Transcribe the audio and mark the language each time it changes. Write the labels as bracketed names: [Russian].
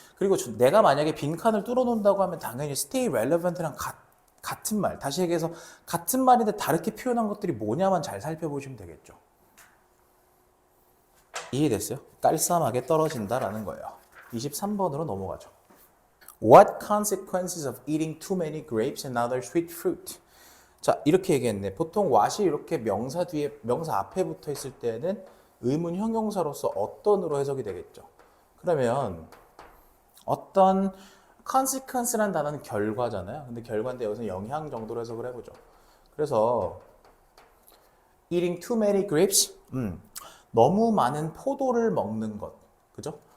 [Korean] 그리고 내가 만약에 빈칸을 뚫어놓는다고 하면 당연히 stay relevant랑 같은 말, 다시 얘기해서 같은 말인데 다르게 표현한 것들이 뭐냐만 잘 살펴보시면 되겠죠. 이해됐어요? 깔쌈하게 떨어진다라는 거예요. 23번으로 넘어가죠. [English] What consequences of eating too many grapes and other sweet fruit? [Korean] 자, 이렇게 얘기했네. 보통 what이 이렇게 명사 뒤에, 명사 앞에 붙어 있을 때는 의문 형용사로서 어떤으로 해석이 되겠죠. 그러면 어떤 consequence라는 단어는 결과잖아요. 근데 결과인데 여기서 영향 정도로 해석을 해보죠. 그래서 [English] eating too many grapes, [Korean] 너무 많은 포도를 먹는 것, 그죠?